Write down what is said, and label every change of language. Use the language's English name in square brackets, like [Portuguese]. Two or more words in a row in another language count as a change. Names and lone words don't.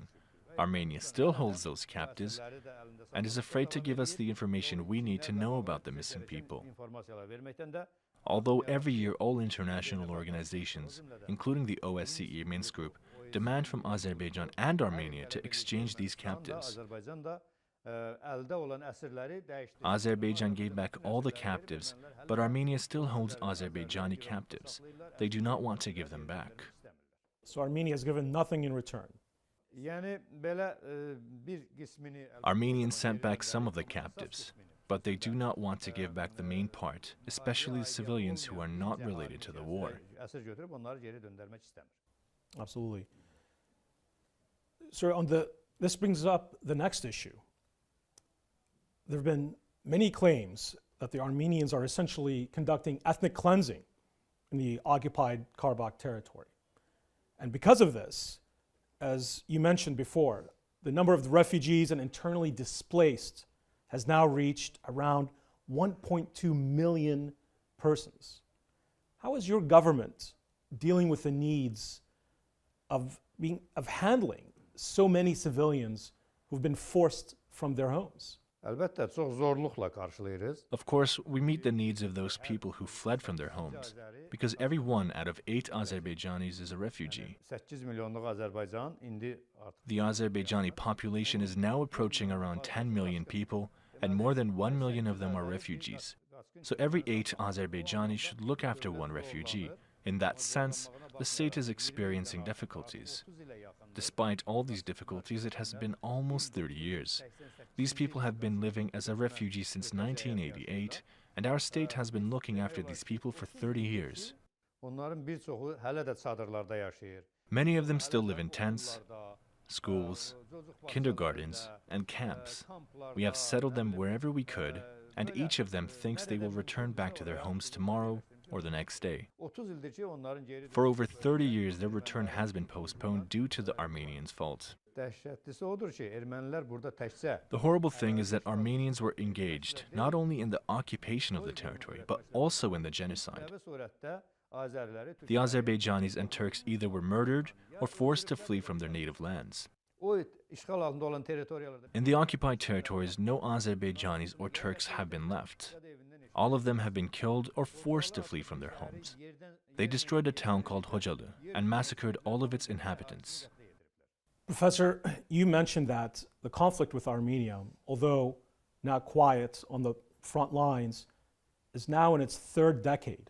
[English] Armenia still holds those captives and is afraid to give us the information we need to know about the missing people. Although every year all international organizations, including the OSCE Minsk Group, demand from Azerbaijan and Armenia to exchange these captives. [Azerbaijani] əldə olan əsirləri dəyişdi. [English] Azerbaijan gave back all the captives, but Armenia still holds Azerbaijani captives. They do not want to give them back. So Armenia has given nothing in return. [Azerbaijani] Yəni belə bir qismini [English] Armenians sent back some of the captives, but they do not want to give back the main part, especially civilians who are not related to the war. [Azerbaijani] əsir götürüb onları geri döndərmək istəmir. [English] Absolutely. Sir, this brings up the next issue. There have been many claims that the Armenians are essentially conducting ethnic cleansing in the occupied Karabakh territory. And because of this, as you mentioned before, the number of the refugees and internally displaced has now reached around 1.2 million persons. How is your government dealing with the needs of handling so many civilians who've been forced from their homes? [Azerbaijani] Əlbəttə çox zorluqla qarşılayırıq. [English] Of course, we meet the needs of those people who fled from their homes, because every one out of 8 Azerbaijanis is a refugee. [Azerbaijani] 8 milyonluq Azərbaycan indi artıq [English] The Azerbaijani population is now approaching around 10 million people, and more than 1 million of them are refugees. So every 8 Azerbaijanis should look after one refugee. In that sense, the state is experiencing difficulties. Despite all these difficulties, it has been almost 30 years. These people have been living as a refugee since 1988, and our state has been looking after these people for 30 years. [Azerbaijani] onların bir çoxu hələ də çadırlarda yaşayır. [English] Many of them still live in tents, schools, kindergartens, and camps. We have settled them wherever we could, and each of them thinks they will return back to their homes tomorrow or the next day. [Azerbaijani] 30 ildir ki onların geri [English] For over 30 years, their return has been postponed due to the Armenians' fault. [Azerbaijani] dəhşətlisi odur ki, ermənilər burada təkcə [English] The horrible thing is that Armenians were engaged not only in the occupation of the territory, but also in the genocide. [Azerbaijani] kütləvi surətdə Azəriləri [English] The Azerbaijanis and Turks either were murdered or forced to flee from their native lands. [Azerbaijani] o işğal altında olan territoriyalarda [English] In the occupied territories, no Azerbaijanis or Turks have been left. All of them have been killed or forced to flee from their homes. They destroyed a town called Hocalı and massacred all of its inhabitants. Professor, you mentioned that the conflict with Armenia, although not quiet on the front lines, is now in its 3rd decade.